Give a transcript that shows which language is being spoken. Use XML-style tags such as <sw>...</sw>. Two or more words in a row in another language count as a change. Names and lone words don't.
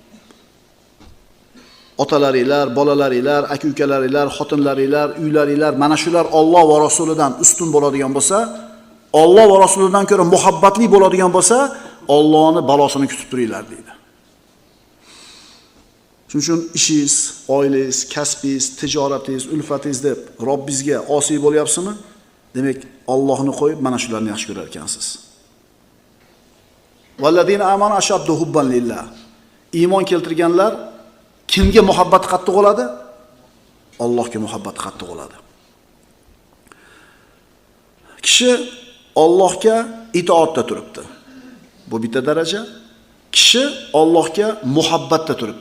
<uz>Otalaringlar, bolalaringlar, aka-ukalaringlar, xotinlaringlar, uylaringlar mana shular Alloh va rasulidan ustun bo'ladigan bo'lsa, Alloh va rasulidan ko'ra muhabbatli bo'ladigan bo'lsa, Allohning balosini kutib turinglar deydi. Shuning uchun ishingiz, oilangiz, kasbingiz, tijoratingiz, ulfatingiz deb Robbingizga osiy bo'lyapsizmi? Demak, Allohni qo'yib mana shularni yaxshi ko'rar ekansiz.</uz> <ar>والذين آمنوا أشد حبا لله.</ar> <uz>Iymon keltirganlar kimga muhabbat qattiq bo'ladi? Allohga muhabbat qattiq bo'ladi. Kishi Allohga itoatda turibdi. Bu bitta daraja. Kishi Allohga muhabbatda turibdi.</uz>